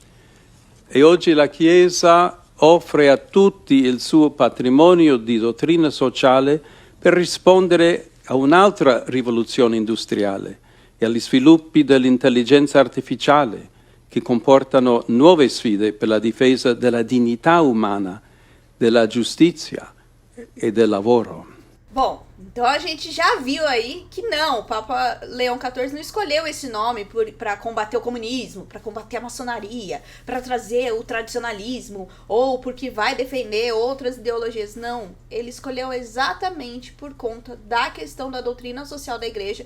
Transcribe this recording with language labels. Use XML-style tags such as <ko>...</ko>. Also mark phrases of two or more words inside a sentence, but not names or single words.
<it>E oggi la Chiesa offre a tutti il suo patrimonio di dottrina sociale per rispondere a un'altra rivoluzione industriale e agli sviluppi dell'intelligenza artificiale che comportano nuove sfide per la difesa della dignità umana, della giustizia e del lavoro.</it> <pt>Bom, então a gente já viu aí que não, o Papa Leão XIV não escolheu esse nome para combater o comunismo, para combater a maçonaria, para trazer o tradicionalismo, ou porque vai defender outras ideologias. Não, ele escolheu exatamente por conta da questão da doutrina social da igreja.</pt>